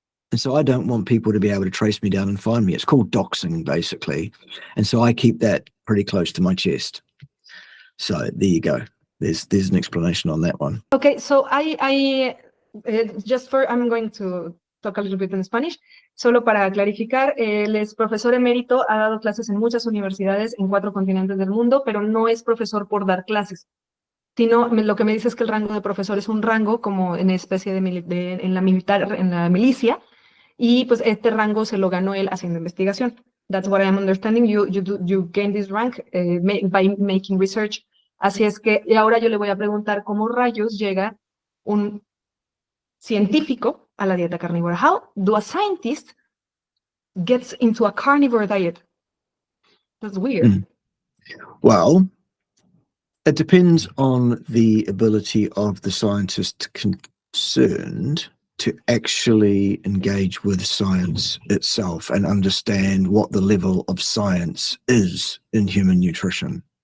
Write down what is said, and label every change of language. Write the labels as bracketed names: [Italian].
[English] And so I don't want people to be able to trace me down and find me. It's called doxing, basically. And so I keep that pretty close to my chest. So there you go. There's an explanation on that one. Okay, so I I'm going to talk a little bit in Spanish. [Spanish] Solo para clarificar, él es profesor emérito, ha dado clases en muchas universidades en 4 continentes del mundo, pero no es profesor por dar clases, sino lo que me dice es que el rango de profesor es un rango como en especie en la militar, en la milicia, y pues este rango se lo ganó él haciendo investigación. [English] That's what I'm understanding. You gain this rank by making research. [Spanish] Así es que y ahora yo le voy a preguntar cómo rayos llega un científico a la dieta carnívora. [English] How do a scientist gets into a carnivore diet? That's weird. Well, it depends on the ability of the scientist concerned to actually engage with science itself and understand what the level of science is in human nutrition.